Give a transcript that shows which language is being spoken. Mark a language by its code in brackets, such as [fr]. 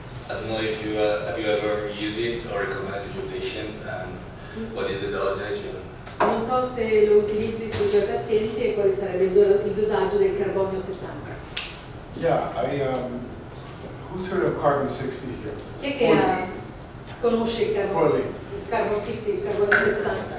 [en] I don't know if you have you ever used it or recommended to your patients, and what is the dosage? [it] Non so se lo utilizzi sui tuoi pazienti e quale sarebbe il dosaggio del carbonio 60. [en] Yeah, who's heard of carbon 60 here? [it] Chi è che conosce il carbonio 60, il carbonio 60?